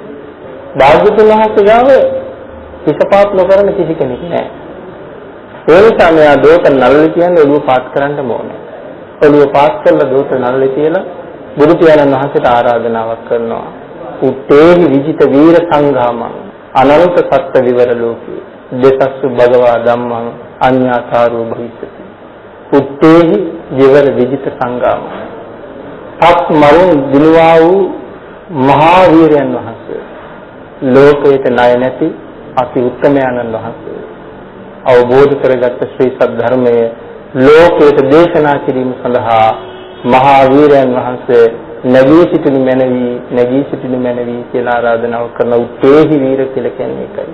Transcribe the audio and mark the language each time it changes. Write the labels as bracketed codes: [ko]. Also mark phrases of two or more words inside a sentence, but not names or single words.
[si] භාග්‍යවතුන් වහන්සේ ගාව හිසපාත් නොකරන කිසි කෙනෙක් නෑ. ඒ නිසා මෙයා දෝත නළලි කියන්නේ ඔළුව පාත් කරන්න ඕනේ. ඔළුව පාත් කරලා දෝත නළලි කියලා බුදු පියාණන් වහන්සේට ආරාධනාවක් කරනවා. [pi] උත්තේහි විජිත වීර සංඝාමං අනන්ත සත්ත්ව විවර ලෝකේ දෙසස්සු භගවා ධම්මං අඤ්ඤාතාරෝ භවිස්සති. උත්තේහි විවර විජිත සංඝාමං [si] පස් මරුන් දිනුවා වූ මහා වීරයන් වහන්සේ ලෝකයට ණය නැති අති උත්තමයන්න් වහන්සේ අවබෝධ කරගත් ශ්‍රී සද්ධර්මයේ ලෝකයට දේශනා කිරීම සඳහා මහා වීරයන් වහන්සේ නැගී සිටිනු මැනවි කියලා ආරාධනාව කරන [pi] උත්තේහි වීර [si] කියලා කියන්නේ ඒකයි.